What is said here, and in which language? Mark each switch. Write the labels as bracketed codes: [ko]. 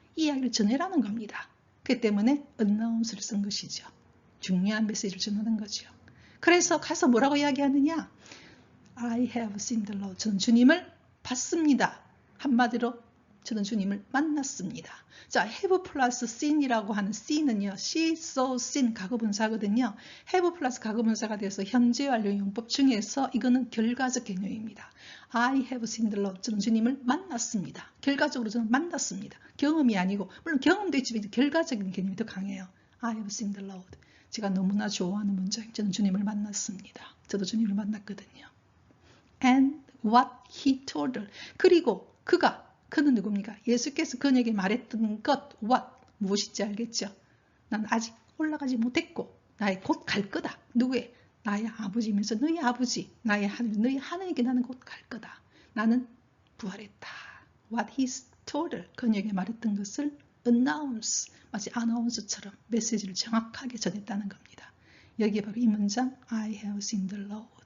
[ko] 이 이야기를 전해라는 겁니다. 그 때문에 announce를 쓴 것이죠. 중요한 메시지를 전하는 거죠. 그래서 가서 뭐라고 이야기하느냐? [en] I have seen the Lord. [ko] 저는 주님을 봤습니다. 한마디로 저는 주님을 만났습니다. 자, have 플러스 seen이라고 하는 seen은요. [en] she saw seen [ko] 과거분사거든요. have 플러스 과거분사가 돼서 현재 완료 용법 중에서 이거는 결과적 개념입니다. [en] I have seen the Lord. [ko] 저는 주님을 만났습니다. 결과적으로 저는 만났습니다. 경험이 아니고 물론 경험도 있지만 결과적인 개념이 더 강해요. [en] I have seen the Lord. [ko] 제가 너무나 좋아하는 문장. 저는 주님을 만났습니다. 저도 주님을 만났거든요. [en] And what he told her. [ko] 그리고 그는 누굽니까? 예수께서 그에게 말했던 것, what, 무엇인지 알겠죠? 난 아직 올라가지 못했고 나의 곧 갈 거다. 누구의? 나의 아버지면서 너희 아버지, 나의 하나님, 너희 하나님께 나는 곧 갈 거다. 나는 부활했다. [en] What he told her. [ko] 그에게 말했던 것을 announce, 마치 아나운서처럼 메시지를 정확하게 전했다는 겁니다. 여기에 바로 이 문장 [en] I have seen the Lord.